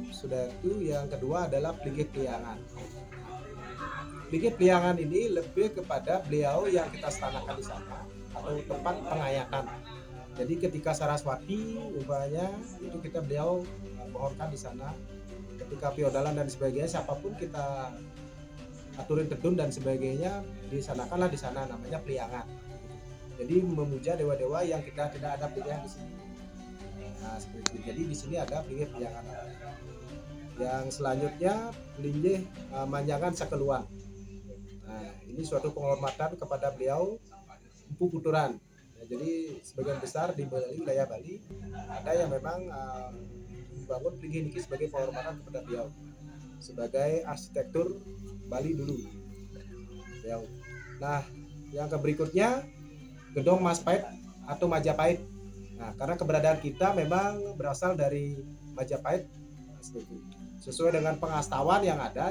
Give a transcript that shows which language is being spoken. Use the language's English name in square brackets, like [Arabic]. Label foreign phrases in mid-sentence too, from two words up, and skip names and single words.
[Indonesian] Sudah itu yang kedua adalah pelinggih Priangan. Pelinggih Priangan ini lebih kepada beliau yang kita stanakan di sana atau tempat pengayatan. Jadi ketika Saraswati umpamanya itu beliau mohonkan di sana. Ketika feodalan dan sebagainya, siapapun kita [Balinese] aturin tedun [Indonesian] dan sebagainya disanakanlah di sana, namanya Priangan. Jadi memuja dewa-dewa yang kita tidak ada pilihan di sini. Nah, seperti itu. Jadi di sini ada pelinggih Priangan. Yang selanjutnya pelinggih Manjangan Sakeluan. Nah, ini suatu penghormatan kepada beliau Empu Puturan. Ya, jadi sebagian besar di Bali, wilayah Bali ada yang memang bangun pelinggih niki sebagai penghormatan kepada beliau sebagai arsitektur Bali dulu. Nah, yang berikutnya Gedong Majapahit atau Majapahit. Nah, karena keberadaan kita memang berasal dari Majapahit sesuai dengan pengastawan yang ada.